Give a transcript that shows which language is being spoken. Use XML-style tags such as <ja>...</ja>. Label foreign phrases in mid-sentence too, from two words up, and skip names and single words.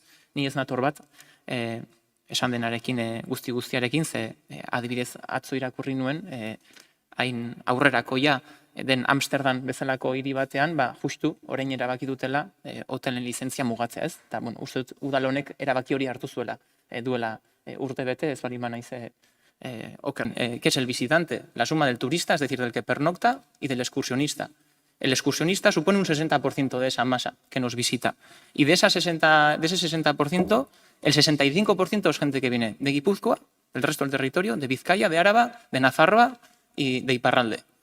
<eu>Ni ez nator bat, esan denarekin, guztiarekin, ze adibidez atzo irakurri nuen, hain aurrerakoia den Amsterdam bezalako hiri batean, justu orain erabaki dutela hotelen lizentzia mugatzea, ez? Eta, uste dut udal honek erabaki hori hartu zuela, duela urte bete, ez bali manaiz oker.</eu> <es>¿Qué es el visitante? La suma del turista, es decir, del que pernocta y del excursionista. El excursionista supone un 60% de esa masa que nos visita. Y de ese 60%, el 65% es gente que viene de Guipúzcoa, del resto del territorio, de Vizcaya, de Áraba, de Nafarroa y de Iparralde.</es>